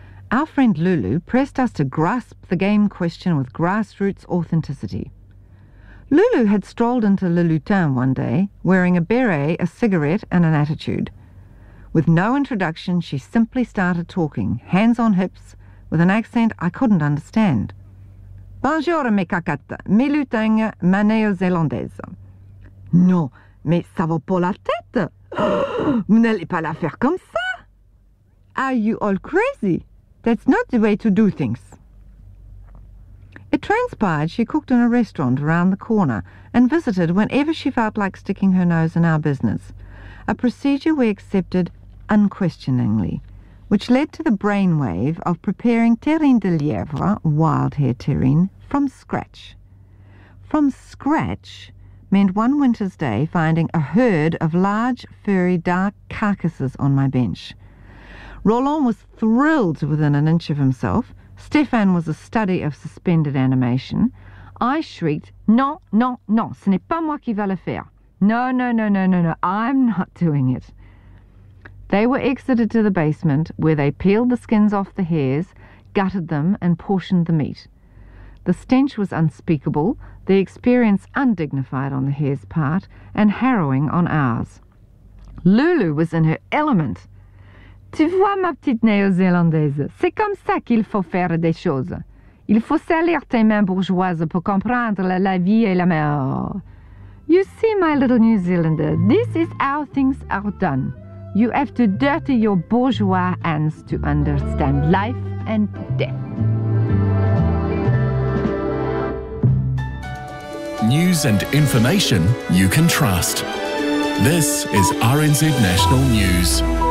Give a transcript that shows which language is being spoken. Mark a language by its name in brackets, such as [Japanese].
[English] Our friend Lulu pressed us to grasp the game question with grassroots authenticity. Lulu had strolled into Le Lutin one day, wearing a beret, a cigarette, and an attitude. With no introduction, she simply started talking, hands on hips, with an accent I couldn't understand. [French] "Bonjour, mes cacates, mes lutins, ma néo-zélandaise." "Non, mais ça va pas la tête. Vous n'allez pas la faire comme ça. [English] Are you all crazy? That's not the way to do things." It transpired she cooked in a restaurant around the corner and visited whenever she felt like sticking her nose in our business, a procedure we accepted unquestioningly, which led to the brainwave of preparing [French] terrine de lièvre, [English] wild hare terrine, from scratch. From scratch meant one winter's day finding a herd of large, furry, dark carcasses on my bench. Roland was thrilled within an inch of himself. Stefan was a study of suspended animation. [French] I shrieked, "Non, non, non, ce n'est pas moi qui va le faire. [English] No, no, no, no, no, no, I'm not doing it." They were exited to the basement where they peeled the skins off the hares, gutted them and portioned the meat. The stench was unspeakable, the experience undignified on the hare's part and harrowing on ours. Lulu was in her element. [French] "Tu vois ma petite néo-zélandaise, c'est comme ça qu'il faut faire des choses. Il faut salir tes mains bourgeoises pour comprendre la vie et la mort. [English] You see, my little New Zealander, this is how things are done. You have to dirty your bourgeois hands to understand life and death." News and information you can trust. This is RNZ National News.